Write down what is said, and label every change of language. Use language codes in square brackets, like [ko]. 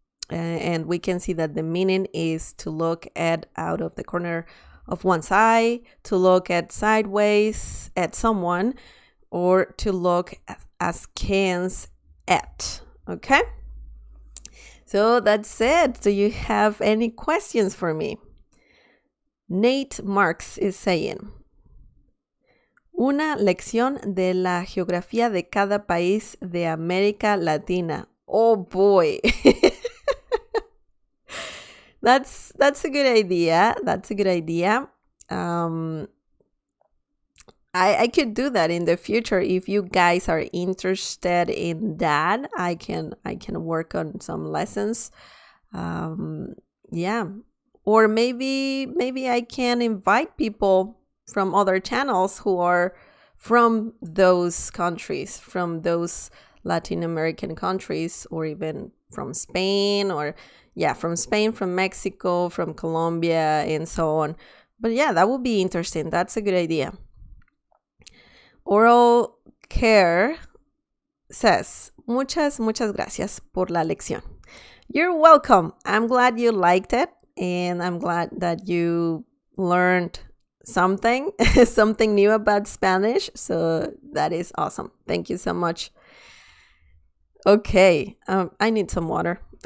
[en] And we can see that the meaning is to look at out of the corner of one's eye, to look at sideways at someone, or to look askance at. Okay? So that's it. Do you have any questions for me? Nate Marks is saying, [es] una lección de la geografía de cada país de América Latina. [en] Oh boy. That's a good idea. That's a good idea. I could do that in the future. If you guys are interested in that, I can work on some lessons. Yeah. Or maybe I can invite people from other channels who are from those countries, from those Latin American countries, or even from Spain, from Spain, from Mexico, from Colombia, and so on. But yeah, that would be interesting. That's a good idea. Oral Care says, [es] muchas gracias por la lección. [en] You're welcome. I'm glad you liked it, and I'm glad that you learned something new about Spanish. So that is awesome. Thank you so much. Okay, I need some water.